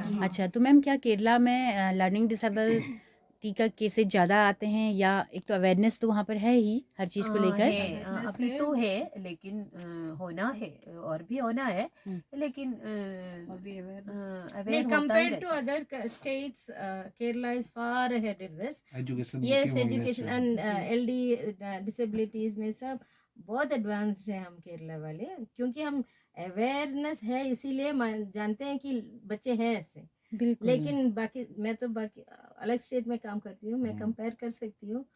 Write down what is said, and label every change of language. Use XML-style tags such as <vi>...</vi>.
<hi>अच्छा, तो मैम क्या केरला में लर्निंग डिसेबिलिटी का केसेस ज़्यादा आते हैं, या एक तो अवेयरनेस तो वहाँ पर है ही हर चीज़ को लेकर? है, अभी तो है, लेकिन होना है और भी होना है, लेकिन अवेयर होता ही</hi> <en>compared to</en> <hi>रहता है।</hi> <en>other states, Kerala is far ahead in this.</en> <hi>Education</hi> <en>Yes, education and LD disabilities</en> <hi>में सब बहुत एडवांस्ड है हम केरला वाले, क्योंकि हम अवेयरनेस है इसीलिए जानते हैं कि बच्चे हैं ऐसे। बिल्कुल। लेकिन बाकी अलग स्टेट में काम करती हूँ, मैं कंपेयर कर सकती हूँ।</hi>